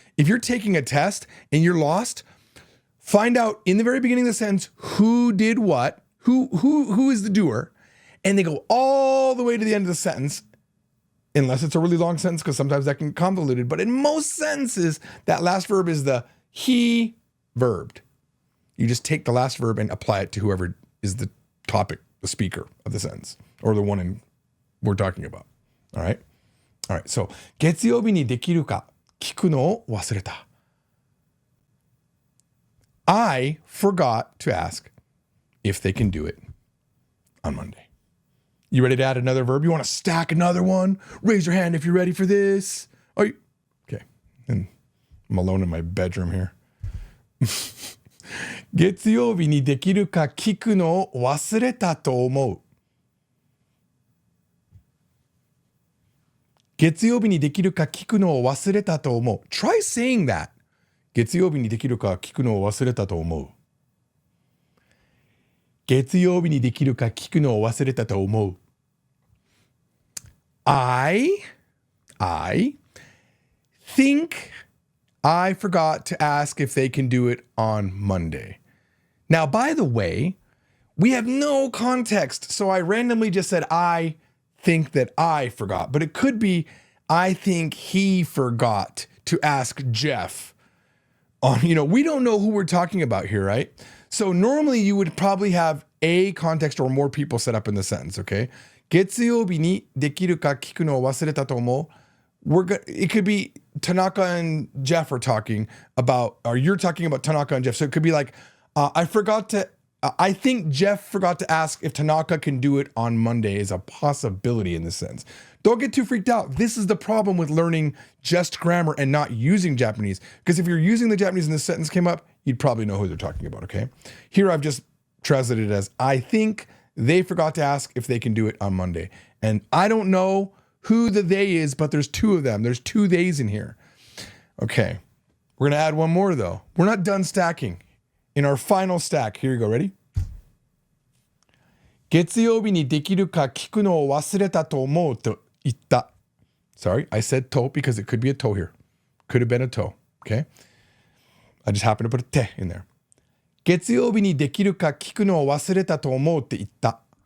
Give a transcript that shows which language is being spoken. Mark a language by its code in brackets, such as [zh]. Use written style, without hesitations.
[en] If you're taking a test and you're lost, find out in the very beginning of the sentence who did what, who is the doer, and they go all the way to the end of the sentence, unless it's a really long sentence, because sometimes that can get convoluted. But in most sentences, that last verb is the he verbed. You just take the last verb and apply it to whoever is the topic, the speaker of the sentence, or the one we're talking about. All right? All right, so [ja] 月曜日にできるか聞くのを忘れた. [en] I forgot to ask if they can do it on Monday. You ready to add another verb? You want to stack another one? Raise your hand if you're ready for this. Are you? Okay. And I'm alone in my bedroom here. [ja] 月曜日にできるか聞くのを忘れたと思う。月曜日にできるか聞くのを忘れたと思う。 [en] Try saying that. [ja] 月曜日にできるか聞くのを忘れたと思う。月曜日にできるか聞くのを忘れたと思う。 [en] I think I forgot to ask if they can do it on Monday. Now, by the way, we have no context, so I randomly just said I think that I forgot, but it could be I think he forgot to ask Jeff. We don't know who we're talking about here, right? So normally you would probably have a context or more people set up in the sentence, okay? [ja] 月曜日にできるか聞くのを忘れたと思う。 [en] It could be Tanaka and Jeff are talking about, or you're talking about Tanaka and Jeff. So it could be like, I think Jeff forgot to ask if Tanaka can do it on Monday is a possibility in this sense. Don't get too freaked out. This is the problem with learning just grammar and not using Japanese. Because if you're using the Japanese and this sentence came up, you'd probably know who they're talking about, okay? Here I've just translated it as, I think they forgot to ask if they can do it on Monday. And I don't know who the they is, but there's two of them. There's two theys in here. Okay, we're going to add one more though. We're not done stacking. In our final stack, here you go, ready? [ja] 月曜日にできるか聞くのを忘れたと思うと言った。 [en] Sorry, I said to because it could be a to here. Could have been a to, okay? I just happened to put a te in there. [ja] 月曜日にできるか聞くのを忘れたと思うって言った。